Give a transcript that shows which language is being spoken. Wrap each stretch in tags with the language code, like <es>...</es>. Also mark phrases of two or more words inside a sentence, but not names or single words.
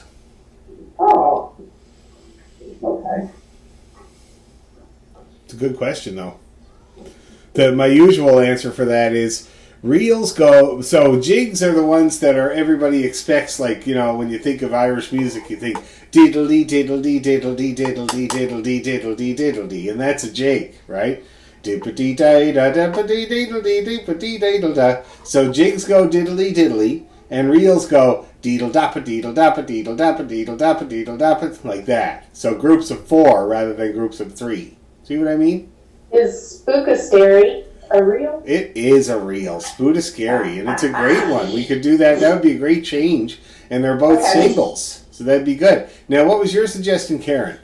<en>Oh. Okay. It's a good question, though. My usual answer for that is reels go... So jigs are the ones that everybody expects, like, you know, when you think of Irish music, you think diddle-dee, diddle-dee, diddle-dee, diddle-dee, diddle-dee, diddle-dee, diddle-dee, and that's a jig, right? Dippity-da-da-da-da-dee, diddle-dee, dippity-diddle-da. So jigs go diddle-dee, diddle-dee, and reels go deedle dappa deedle dappa deedle dappa deedle dappa deedle dappa, like that. So groups of 4 rather than groups of 3. See what I mean? Is Spookascary a reel? It is a reel, Spoodascary, and it's a great one. We could do that. That would be a great change. And they're both singles, so that'd be good. Now, what was your suggestion, Karen?</en>